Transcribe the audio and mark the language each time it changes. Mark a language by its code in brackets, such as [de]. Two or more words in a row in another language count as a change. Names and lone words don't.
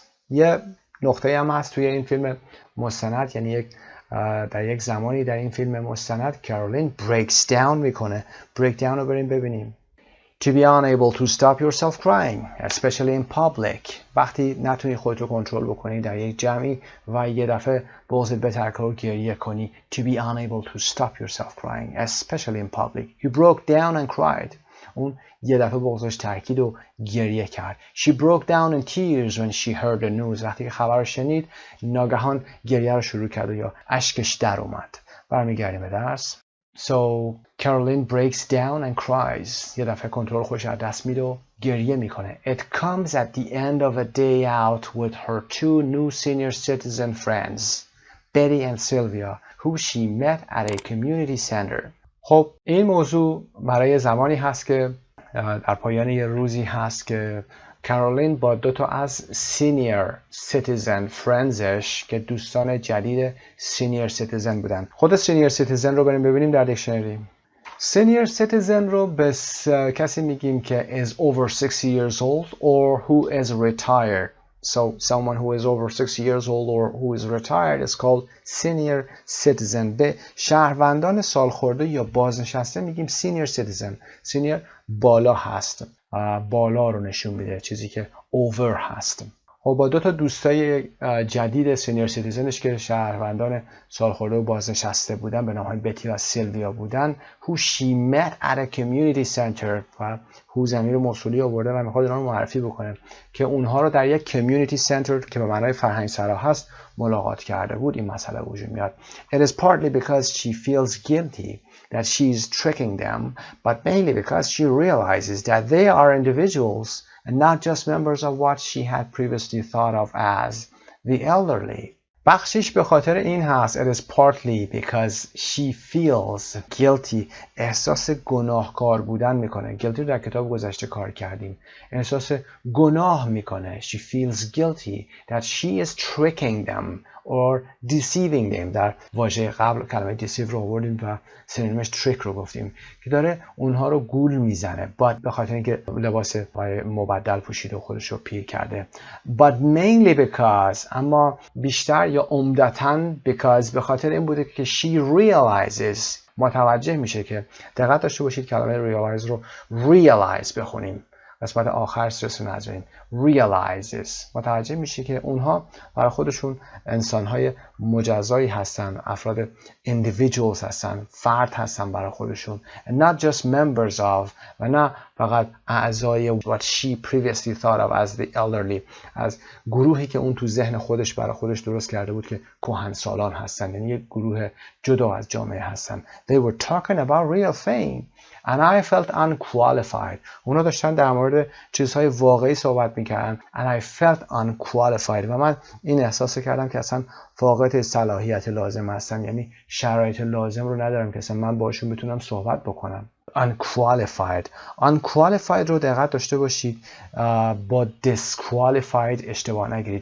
[fa] یه نقطه هم هست توی این فیلم مستند، یعنی در یک زمانی در این فیلم مستند کارولین [en] breaks down [fa] میکنه. [en] break down [fa] رو بریم ببینیم. [en] To be unable to stop yourself crying, especially in public. [fa] وقتی نتونی خودتو کنترل بکنی در یک جمعی و یه دفعه بغضت بترکه و گریه کنی. [en] To be unable to stop yourself crying, especially in public. You broke down and cried. [fa] اون یه دفعه بغضش ترکید و گریه کرد. [en] She broke down in tears when she heard the news. [fa] وقتی که خبر رو شنید ناگهان گریه رو شروع کرد و یا اشکش در اومد. برمیگردیم به درس. [en] So Caroline breaks down and cries. [fa] یه دفعه کنترل خودش از دست میده و گریه میکنه. [en] It comes at the end of a day out with her two new senior citizen friends, Betty and Sylvia, who she met at a community center. [fa] خب این موضوع برای زمانی هست که در پایان یه روزی هست که کارولین با دو تا از [en] senior citizen friends [fa] که دوستان جدید سینیر سیتیزن بودن. خود [en] senior citizen [fa] رو بریم ببینیم در دیکشنری. [en] senior citizen [fa] رو به کسی میگیم که [en] is over 60 years old or who is retired. So someone who is over 60 years old or who is retired is called senior citizen. [fa] به شهروندان سالخورده یا بازنشسته میگیم [en] senior citizen. [fa] senior بالا هست، بالا رو نشون میده، چیزی که over هست. خب با دو تا دوستای جدید [en] senior citizen [fa] که شهروندان سالخورده و بازنشسته بودن به نام بتی و سیلویا بودن. [en] who she met at a community center [fa] و who ضمیر موصولی آورده و میخواد اونها رو معرفی بکنه که اونها رو در یک [en] community center [fa] که به معنای فرهنگ سرا هست ملاقات کرده بود. این مسئله وجود میاد. [en] It is partly because she feels guilty that she is tricking them, but mainly because she realizes that they are individuals and not just members of what she had previously thought of as the elderly. [fa] بخشش به خاطر این هست [en] it is partly because she feels guilty. [fa] احساس گناهکار بودن میکنه. guilty در کتاب گذشته کار کردیم. احساس گناه میکنه. [en] she feels guilty that she is tricking them or deceiving them. [fa] در واژه قبل کلمه deceive رو آوردیم و سینونیمش trick رو گفتیم که داره اونها رو گول میزنه. but به خاطر اینکه لباس مبدل پوشیده و خودش رو پیر کرده. [en] but mainly because [fa] اما بیشتر یا عمدتاً because به خاطر این بوده که [en] she realizes [fa] متوجه میشه که دقت داشته باشید کلمه realize رو realize بخونیم. قسمت آخر سرسون نذارین. realizes متوجه میشه که اونها برای خودشون انسانهای مجزایی هستن، افراد individuals هستن، فرد هستن برای خودشون [en] and not just members of [fa] و نه فقط اعضای [en] what she previously thought of as the elderly [fa] از گروهی که اون تو ذهن خودش برای خودش درست کرده بود که کهنسالان هستن، یعنی یک گروه جدا از جامعه هستن. [en] they were talking about real thing and I felt unqualified. [fa] اونا داشتن در مورد چیزهای واقعی صحبت میکردن [en] and I felt unqualified [fa] و من این احساس کردم که اصلا فاقد صلاحیت لازم هستم، یعنی شرایط لازم رو ندارم که اصلا من باشون بتونم صحبت بکنم. unqualified رو دقت داشته باشید با disqualified اشتباه نگیرید.